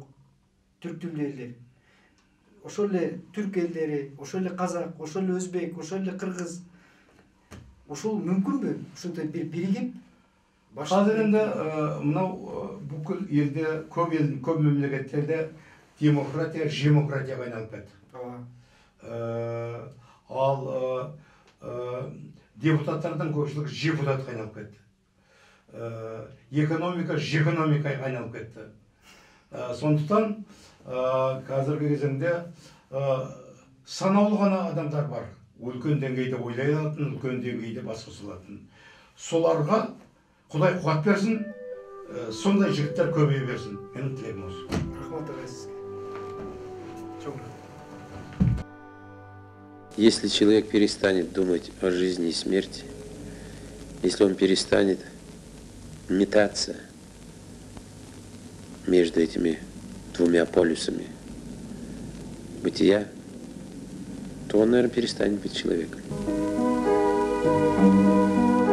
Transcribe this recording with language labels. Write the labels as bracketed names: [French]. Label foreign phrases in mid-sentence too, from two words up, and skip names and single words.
[Kyrgyz] Түрк тилдүү элдер. Ошол эле түрк элдери, ошол эле казак, ошол эле өзбек, ошол эле кыргыз. Ошол мүмкүнбү? Ушундай биригип [Kazakh] Қазір енді мынау бүкіл елде, көп мемлекеттерде демократия, жемократияға айналып кетті. Ал депутаттардан көпшілігі жепутатқа айналып кетті. Экономика, жекономикаға айналып кетті. Сондықтан қазіргі кезеңде санаулы ғана адамдар бар. Үлкен деңгейде ойлай алатын, үлкен деңгейде бас қоса алатын. Соларға Құдай қуат берсін, сондай жігіттер көбейе берсін. Менің тілегім осы. Рахмат ағай сізге. [Turkish] Çok [Russian] Если человек перестанет думать о жизни и смерти, если он перестанет метаться между этими двумя полюсами бытия, то он, наверное, перестанет быть человеком.